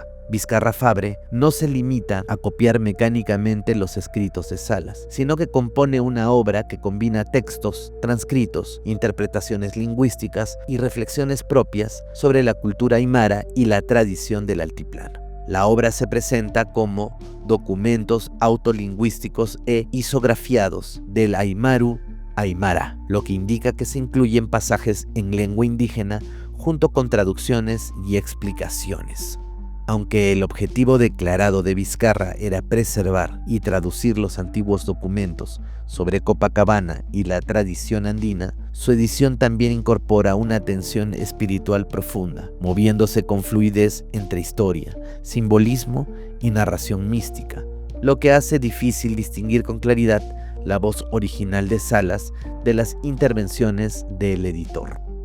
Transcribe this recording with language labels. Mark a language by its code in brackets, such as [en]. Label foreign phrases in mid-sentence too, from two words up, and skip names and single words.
[es] Vizcarra Fabre no se limita a copiar mecánicamente los escritos de Salas, sino que compone una obra que combina textos, transcritos, interpretaciones lingüísticas y reflexiones propias sobre la cultura aymara y la tradición del altiplano. La obra se presenta como documentos autolingüísticos e isografiados del aymaru aymara, lo que indica que se incluyen pasajes en lengua indígena junto con traducciones y explicaciones. Aunque el objetivo declarado de Vizcarra era preservar y traducir los antiguos documentos sobre Copacabana y la tradición andina, su edición también incorpora una tensión espiritual profunda, moviéndose con fluidez entre historia, simbolismo y narración mística, lo que hace difícil distinguir con claridad la voz original de Salas de las intervenciones del editor.